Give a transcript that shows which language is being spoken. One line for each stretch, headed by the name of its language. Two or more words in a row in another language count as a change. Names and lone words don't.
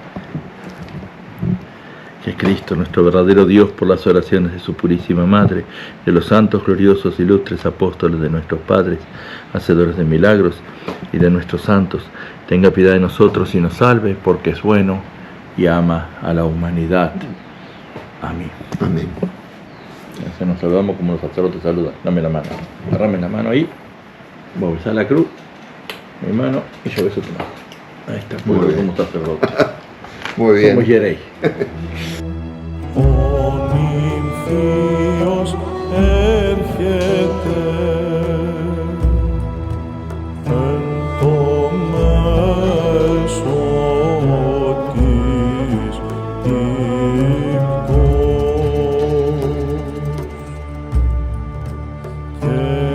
Spanish: Que Cristo, nuestro verdadero Dios, por las oraciones de su purísima Madre, de los santos, gloriosos, ilustres apóstoles de nuestros padres, hacedores de milagros, y de nuestros santos, tenga piedad de nosotros y nos salve, porque es bueno y ama a la humanidad. Amén. Amén. Entonces nos saludamos como los sacerdotes saludan. Dame la mano. Agarrame la mano ahí. Vos besás la cruz, mi mano, y yo beso tu mano. Ahí está, muy bien. Como sacerdote. Muy bien. Como queréis.
Greek: Ονυμφίος έρχεται εν το μέσο της ύπτος και